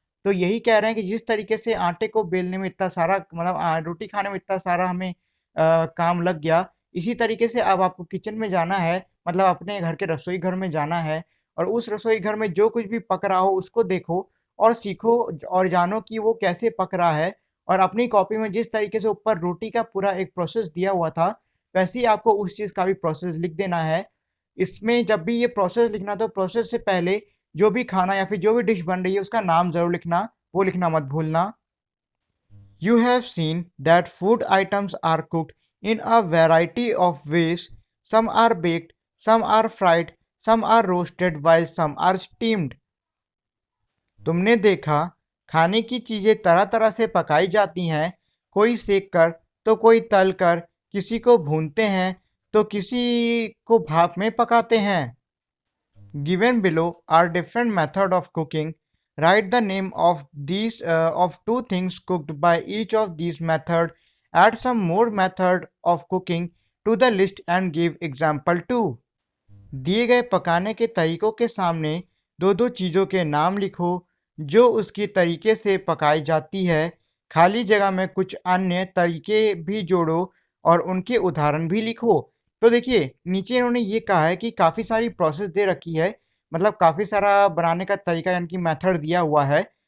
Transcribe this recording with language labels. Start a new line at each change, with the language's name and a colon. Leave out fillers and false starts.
Hindi: तो यही कह रहे हैं कि जिस तरीके से आटे को बेलने में इतना सारा मतलब रोटी खाने में इतना सारा हमें काम लग गया, इसी तरीके से अब आपको किचन में जाना है, मतलब अपने घर के रसोई घर में जाना है और उस रसोई घर में जो कुछ भी पक रहा हो उसको देखो और सीखो और जानो कि वो कैसे पक रहा है और अपनी कॉपी में जिस तरीके से ऊपर रोटी का पूरा एक प्रोसेस दिया हुआ था, वैसे ही आपको उस चीज़ का भी प्रोसेस लिख देना है। इसमें जब भी ये प्रोसेस लिखना तो प्रोसेस से पहले जो भी खाना या फिर जो भी डिश बन रही है उसका नाम ज़रूर लिखना, वो लिखना मत भूलना।
English: You have seen that food items are cooked in a variety of ways. Some are baked, some are fried, some are roasted while some are steamed.
Hindi: तुमने देखा खाने की चीजें तरह-तरह से पकाई जाती हैं, कोई सेक कर तो कोई तल कर, किसी को भूनते हैं तो किसी को भाप में पकाते हैं।
English: Given below are different method of cooking. Write the name of these of two things cooked by each of these method. Add some more method of cooking to the list and give example too.
Hindi: दिए गए पकाने के तरीकों के सामने दो दो चीज़ों के नाम लिखो जो उसकी तरीके से पकाई जाती है। खाली जगह में कुछ अन्य तरीके भी जोड़ो और उनके उदाहरण भी लिखो। तो देखिए नीचे इन्होंने ये कहा है कि काफ़ी सारी प्रोसेस दे रखी है, मतलब काफ़ी सारा बनाने का तरीका यानी कि मेथड दिया हुआ है।